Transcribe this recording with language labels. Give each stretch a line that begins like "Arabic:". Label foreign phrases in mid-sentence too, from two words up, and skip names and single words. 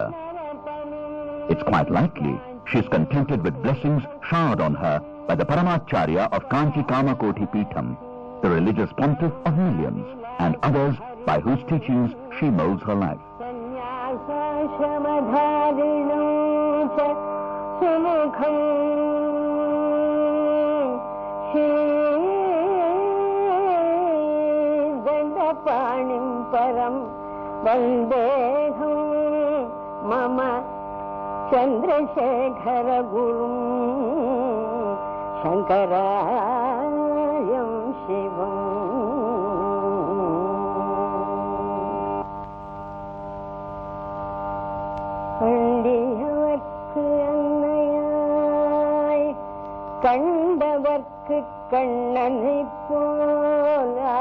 English: It's quite likely she's contented with blessings showered on her by the Paramacharya of Kanchi Kamakoti Peetham, the religious pontiff of millions, and others by whose teachings she molds her life.
Sanskrit: पाणिं परं वन्देऽहं मम चन्द्रशेखर गुरुं शङ्करार्यं शिवम्
Tamil: கண்டியவர்க்கு அன்னையாய் கண்டவர்க்கு கண்ணனை போல்